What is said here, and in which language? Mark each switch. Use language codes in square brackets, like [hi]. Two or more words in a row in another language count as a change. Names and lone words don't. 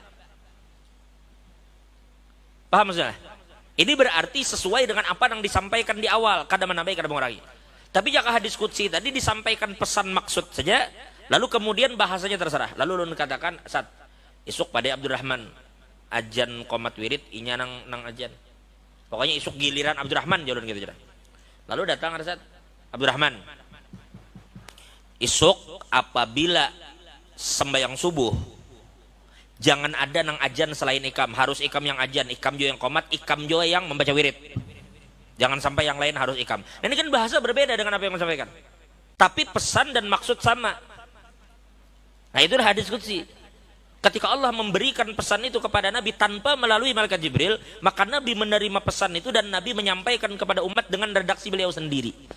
[id] Paham maksudnya? Ini berarti sesuai dengan apa yang disampaikan di awal, kada menambah, kada mengurangi. Tapi jika hadis qudsi tadi disampaikan pesan maksud saja, lalu kemudian bahasanya terserah. [bjn] Lalu ulun katakan, saat isuk pada Abdurrahman ajan qomat wirid, inya nang ajan. Pokoknya isuk giliran Abdurrahman jalun gitu. Lalu datang saat Abdurrahman, isuk apabila sembahyang subuh, jangan ada nang ajan selain ikam. Harus ikam yang ajan, ikam jo yang qomat, ikam jo yang membaca wirid. [id] Jangan sampai yang lain harus ikam. Nah, ini kan bahasa berbeda dengan apa yang disampaikan. Tapi pesan dan maksud sama. Nah, itu hadis qudsi. Ketika Allah memberikan pesan itu kepada Nabi tanpa melalui malaikat Jibril, maka Nabi menerima pesan itu dan Nabi menyampaikan kepada umat dengan redaksi beliau sendiri.